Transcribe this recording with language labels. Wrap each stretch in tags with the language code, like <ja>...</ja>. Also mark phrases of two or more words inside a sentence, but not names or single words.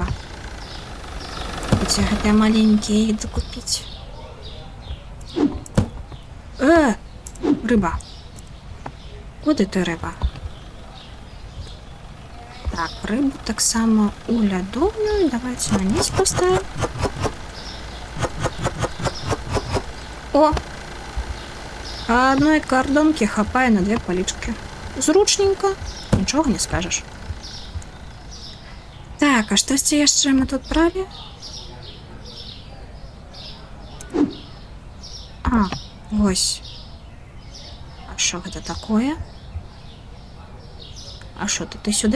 <be>Хоць гэтыя маленькія іх дакупіць. Рыба. Куды ты, рыба? Так, рыбу таксама у лядовную.</be> <ru>Давайте на низ поставим. О!</ru> <be>А</be> <ru>одной кордонки</ru> <be>хапае на 2 палічкі. Зручненько. Нічога не скажешь. Так, а штосьці яшчэ мы тут бралі? Ось. А що гэта такое? А що ты сюды?</be>